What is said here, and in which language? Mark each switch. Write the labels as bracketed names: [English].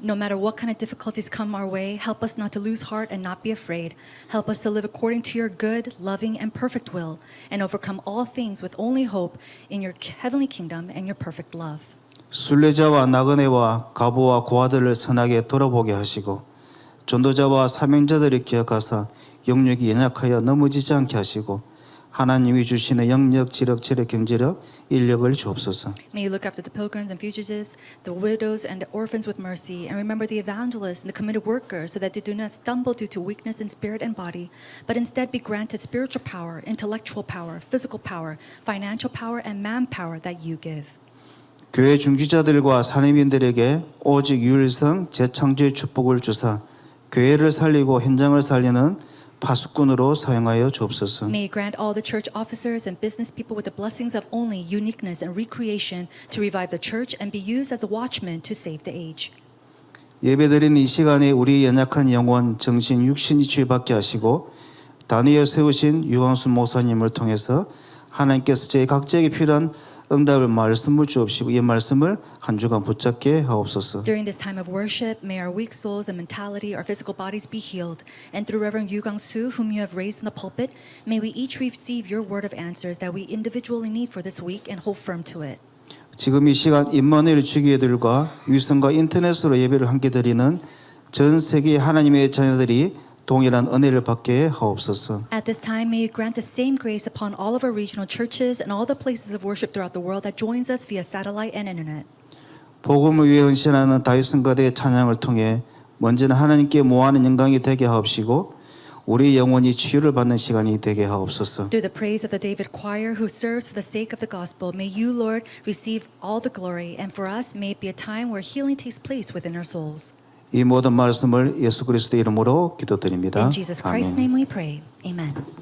[English] No matter what kind of difficulties come our way, help us not to lose heart and not be afraid. Help us to live according to your good, loving, and perfect will, and overcome all things with only hope in your heavenly kingdom and your perfect love. [Korean] 순례자와 나그네와 과부와 고아들을 선하게 돌아보게 하시고 전도자와 사명자들을 기억하사 영육이 연약하여 넘어지지 않게 하시고 하나님이 주시는 영력, 지력, 체력, 경제력, 인력을 주옵소서. [English] May you look after the pilgrims and fugitives, the widows and the orphans with mercy, and remember the evangelists and the committed workers so that they do not stumble due to weakness in spirit and body, but instead be granted spiritual power, intellectual power, physical power, financial power, and manpower that you give. [Korean] 교회 중지자들과 산임인들에게 오직 유일성 재창조의 축복을 주사 교회를 살리고 현장을 살리는 파수꾼으로 사용하여 주옵소서. [English] May you grant all the church officers and business people with the blessings of only uniqueness and recreation to revive the church and be used as a watchman to save the age. [Korean] 예배드린 이 시간에 우리 연약한 영혼, 정신, 육신이 치유받게 하시고 단위에 세우신 유광순 목사님을 통해서 하나님께서 저희 각자에게 필요한 응답을 말씀을 주옵시고 이 말씀을 한 주간 붙잡게 하옵소서. [English] During this time of worship, may our weak souls and mentality, our physical bodies be healed. And through Reverend Yu Gang-soo, whom you have raised in the pulpit, may we each receive your word of answers that we individually need for this week and hold firm to it. [Korean] 지금 이 시간 임마누엘 주기회들과 위성과 인터넷으로 예배를 함께 드리는 전 세계 하나님의 자녀들이 동일한 은혜를 받게 하옵소서. [English] At this time, may you grant the same grace upon all of our regional churches and all the places of worship throughout the world that joins us via satellite and internet. [Korean] 복음을 위해 헌신하는 다윗성가대의 찬양을 통해 먼저는 하나님께 모아는 영광이 되게 하옵시고 우리 영혼이 치유를 받는 시간이 되게 하옵소서. [English] Through the praise of the David choir who serves for the sake of the gospel, may you, Lord, receive all the glory, and for us, may it be a time where healing takes place within our souls. [Korean] 이 모든 말씀을 예수 그리스도의 이름으로 기도드립니다. [English] In Jesus Christ's [Korean] 아멘. [English] name we pray. Amen.